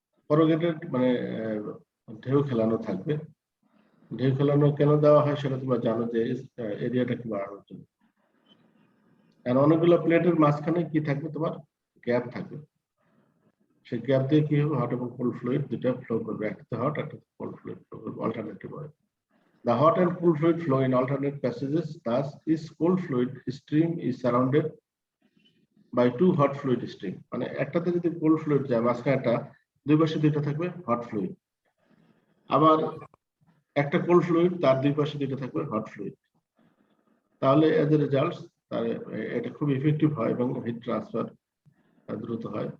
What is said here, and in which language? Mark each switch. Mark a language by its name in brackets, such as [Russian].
[Bangla] Corrugated মানে ঢেউ খেলানো থাকবে। ঢেউ খেলানো কেন দেওয়া হয় সেটা তোমরা জানো, যে এরিয়াটাকে বাড়ানোর জন্য। আর অনেকগুলো প্লেটের মাঝখানে কি থাকবে, তোমার গ্যাপ থাকবে। সেই গ্যাপ দিয়ে কি হবে, হট এবং কোল্ড ফ্লুইড দুটো ফ্লো করবে, একটাতে হট, একটাতে কোল্ড ফ্লুইড ফ্লো করবে alternative way. [English] The hot and cool fluid flow in alternate passages. Thus, this cold fluid stream is surrounded by two hot fluid stream. [Bangla] মানে একটাতে যদি cold fluid যায়, মাঝখানেটা দুই পাশে দুইটা থাকবে হট ফ্লুইড। আবার একটা কোল্ড ফ্লুইড, তার দুই পাশে দুইটা থাকবে হট ফ্লুইড। তাহলে [English] as a result [Bangla] এটা খুব ইফেক্টিভ হয় এবং হিট ট্রান্সফার দ্রুত হয়।